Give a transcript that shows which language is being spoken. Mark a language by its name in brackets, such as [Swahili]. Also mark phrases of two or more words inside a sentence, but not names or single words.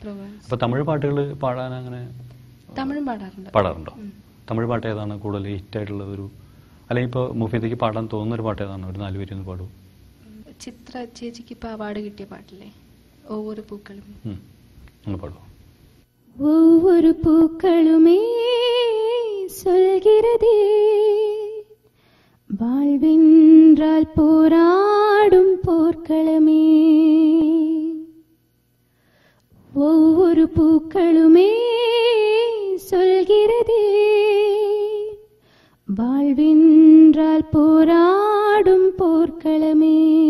[Malayalam] അപ്പൊ തമിഴ് പാട്ടുകൾ പാടാൻ അങ്ങനെ പാടാറുണ്ടോ? തമിഴ് പാട്ട് ഏതാണ് കൂടുതൽ ഹിറ്റായിട്ടുള്ളത്? ഒരു അല്ലെങ്കിൽ ഇപ്പോൾ മുഫീദയ്ക്ക് പാടാൻ തോന്നുന്നൊരു പാട്ട് ഏതാണ്? ഒരു 4 വരി ഒന്ന് പാടൂ. ചിത്ര ചേച്ചിക്ക് ഇപ്പൊ അവാർഡ് കിട്ടിയ പാട്ടില്ലേ, ഒവ്വൊരു പൂക്കളും. ഒന്ന് പാടൂ. [Tamil] ஒவ்வொரு பூக்களுமே சொல்கிறதே வாழ்வென்றால் போராடும் போர்க்களமே. ஒவ்வொரு பூக்களுமே சொல்கிறதே வாழ்வென்றால் போராடும் போர்க்களமே.